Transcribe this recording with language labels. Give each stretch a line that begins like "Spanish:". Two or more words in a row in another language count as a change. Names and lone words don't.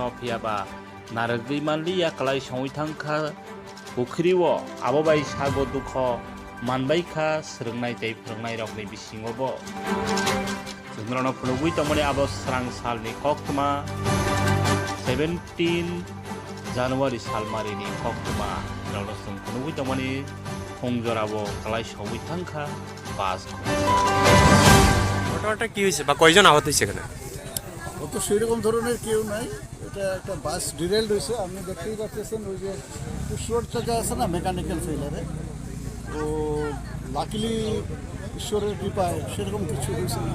Kok Borok: phiaba naragri manli ya kelai songwi tangka pukhrio abo bai sago dukho manbai kha srungnai tei phrangnai rokni bisingo bo jumrano phunugui tomani abo srangsal ni koktuma 17 January salmarini koktuma ralosum phunugui tomani hongjorabo kalai songwi tangkha bus
Bangla: ঘটনাটা কি হয়েছে বা কয়জন আহত হয়েছে এখানে? অত সেরকম ধরনের কেউ নাই, এটা একটা বাস ডিরেলড হয়েছে। আপনি দেখতেই পাচ্ছেন ওই যে পুষরোড থেকে আছে না
English: mechanical failure,
Bangla: তো লাকিলি ঈশ্বরের কৃপায় সেরকম কিছু হয়েছে না।